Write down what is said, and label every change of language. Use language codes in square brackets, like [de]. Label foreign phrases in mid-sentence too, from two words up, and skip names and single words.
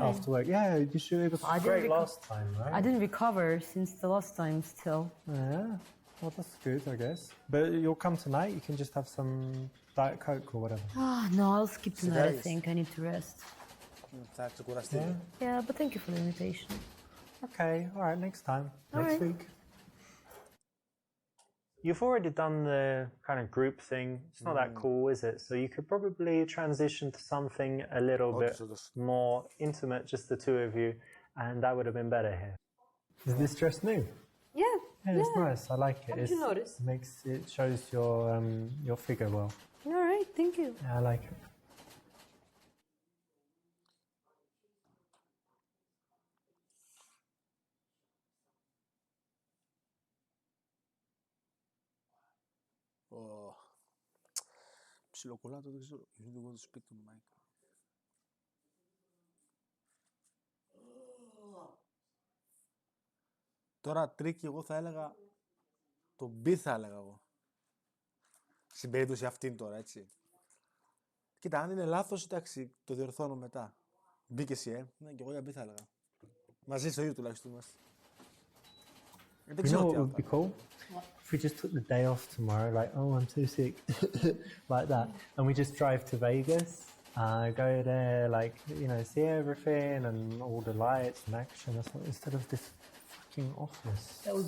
[en] really? after work. Yeah, you should. It was great last time, right? I didn't recover since the last time still. Yeah, well, that's good, I guess. But you'll come tonight, you can just have some Diet Coke or whatever. No, I'll skip tonight, I Nice. think. I need to rest. [el] Θα ξεκουραστεί. [en] Yeah. Yeah, but thank you for the invitation. Okay, all right, next time. All Next right. week. You've already done the kind of group thing. It's not that cool, is it? So you could probably transition to something a little bit more intimate, just the two of you, and that would have been better here. Is this dress new? Yeah. Yeah, it's nice. I like it. How did you notice? It shows your figure well. All right, thank you. Yeah, I like it. [el] Ψιλοκολλάτο, δεν ξέρω. [en] You need to go to speak to Mike. [el] Τώρα τρίκι εγώ θα έλεγα το B θα έλεγα εγώ. Στην περίπτωση αυτήν τώρα, έτσι. Κοίτα, αν είναι λάθος, εντάξει, το διορθώνω μετά. B και εσύ, Ναι, και εγώ για B θα έλεγα. Μαζί στο ίδιο τουλάχιστον είμαστε. Δεν [en] You know [el] ξέρω [en] what [el] τι [en] would [el] άλλο. [en] be cool? If we just took the day off tomorrow, like, oh, I'm too sick, like that, and we just drive to Vegas, go there, like, you know, see everything and all the lights and action, instead of this fucking office. That would be